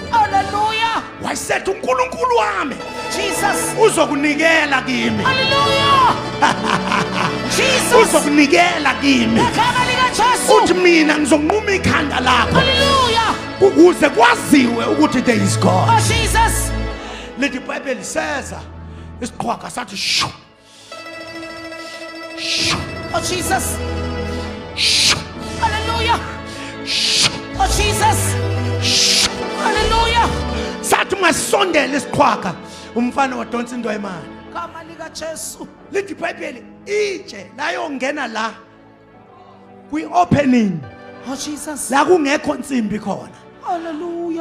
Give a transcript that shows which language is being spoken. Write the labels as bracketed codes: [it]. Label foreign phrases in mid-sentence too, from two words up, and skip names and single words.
[zu] Hallelujah. Wayesethi uNkulunkulu wami Jesus. uzokunikela kimi Hallelujah. Jesus. uzokunikela kimi Igama lika Jesu. uthi mina ngizokunquma ikhanda lakho Hallelujah. ukuze kwaziwe ukuthi [en] there is God. [zu] Oh Jesus. Lithi iBhayibheli seza isiqhwaga sathi shu shu Oh Jesus. shu Hallelujah. shu Oh Jesus. shu. Hallelujah. Sathi masondele isiqhwaga umfana wadonsa indwayimane. Igama lika Jesu. Lithi iBhayibheli itshe layongena la kwi opening Oh Jesus. la kungekho insimbi khona. Hallelujah.